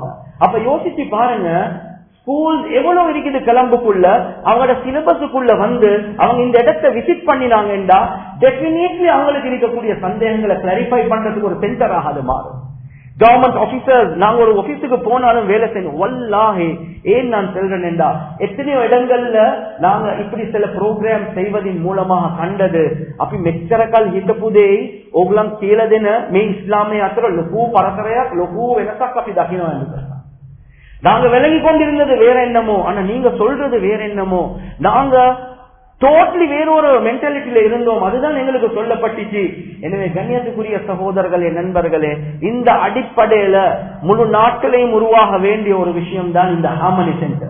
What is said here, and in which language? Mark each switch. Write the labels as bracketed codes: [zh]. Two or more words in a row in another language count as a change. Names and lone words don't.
[ta] அப்ப யோசிச்சு பாருங்க, ஸ்கூல் எவ்வளவு இருக்குது கிளம்புக்குள்ள, அவங்களோட சிலபஸுக்குள்ள வந்து அவங்க இந்த இடத்தை விசிட் பண்ணினாங்கடா டெபினிட்லி அவங்களுக்கு இருக்கக்கூடிய சந்தேகங்களை கிளாரிஃபை பண்றதுக்கு ஒரு சென்டராக அது மாறும். [en] government officers, [ta] நாங்க ஒரு ஆபீஸுக்கு போனாலும் வேலை செய்யணும். வல்லாஹி ஏன் நான் சொல்றேன்டா, எத்தனையோ இடங்கள்ல நாங்க இப்படி சில ப்ரோக்ராம் செய்வதன் மூலமாக கண்டது. அப்படி மெச்சரக்கால் [si] හිතපුදේ ඕගලන් කියලා දෙන මේ ඉස්ලාමයේ අතර ලොකු පරතරයක් ලොකු වෙනසක් අපි දකිනවා නේද? [ta] நாங்க விளங்கி கொண்டிருந்தது வேற என்னமோ, ஆனா நீங்க சொல்றது வேற என்னமோ. நாங்க டோட்டலி வேறொரு மென்டாலிட்டியில இருந்தோம், அதுதான் எங்களுக்கு சொல்லப்பட்டுச்சு. எனவே கண்ணியத்துக்குரிய சகோதரர்களே நண்பர்களே, இந்த அடிப்படையில முழு நாட்டிலையும் உருவாக வேண்டிய ஒரு விஷயம் தான் இந்த [en] harmony center.